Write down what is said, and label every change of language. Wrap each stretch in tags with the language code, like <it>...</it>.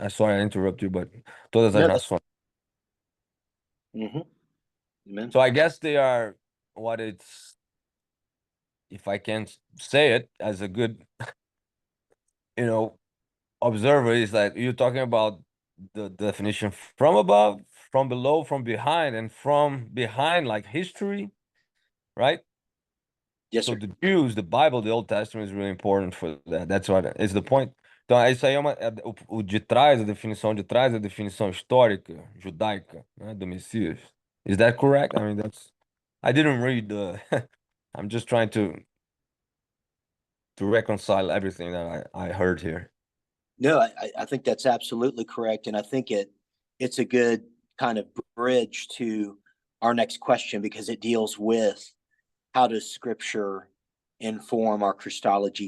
<en>I'm sorry I interrupt you, but</en> <pt>todas as</pt> <en>No,</en> <pt>nações.</pt> <en>Amen. So I guess they are what it's, if I can say it as a good, observer, is that you're talking about the definition from above, from below, from behind, and from behind, like history, right? Yes, So sir. the Jews, the Bible, the Old Testament is really important for that. That's what is the point.</en> <pt>Então, isso aí o de trás, a definição de trás, a definição histórica, judaica, né, do Messias.</pt> <en>Is that correct? I mean, I didn't read the, I'm just trying to reconcile everything that I heard here. No, I think that's absolutely correct, and I think it's a good kind of bridge to our next question, because it deals with how does Scripture inform our Christology.</en>